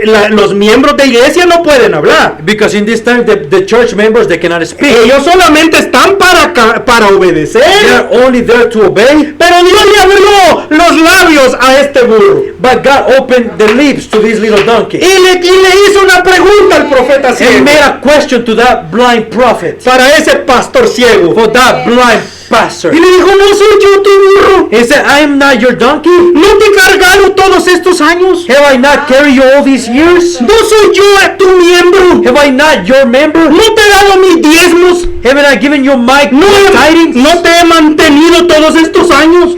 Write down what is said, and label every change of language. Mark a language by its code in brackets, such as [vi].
[es] los miembros de iglesia no pueden hablar. [en] Because in this time the church members, they cannot speak. [es] Ellos solamente están para obedecer. [en] They are only there to obey. [es] Pero Dios le abrió los labios a este burro. [en] But God opened the lips to this little donkey. [es] Y le hizo una pregunta al profeta [en] And he [es] ciego. [en] made a question to that blind prophet. [es] Para ese pastor ciego. [en] For that blind pastor. [es] Y le dijo, no soy yo tu burro. [en] He said, I am not your donkey. [es] ¿No te he cargado todos estos años? [en] Have I not carried you all these years? [es] ¿No soy yo tu miembro? [en] Have I not your member? [es] ¿No te he dado mis diezmos? [en] Haven't I given you my tidings? [es] ¿No te he mantenido todos estos años?